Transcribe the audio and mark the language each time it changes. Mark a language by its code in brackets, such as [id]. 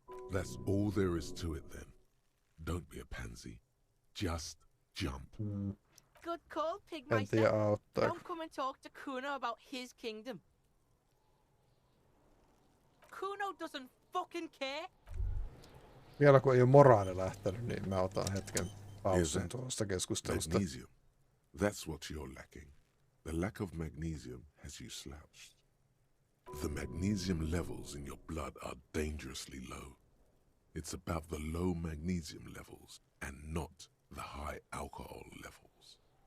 [en] That's all there is to it then. Don't be a pansy. Just jump. Good call, Pigmeister. Don't come and talk to Kuno about his kingdom. Kuno doesn't fucking care. [fi] Vielä kun ei ole moraali lähtenyt, niin mä otan hetken pausin tuosta keskustelusta. [en] Magnesium. That's what you're lacking. The lack of magnesium has you slouched. The magnesium levels in your blood are dangerously low. It's about the low magnesium levels and not the high alcohol levels.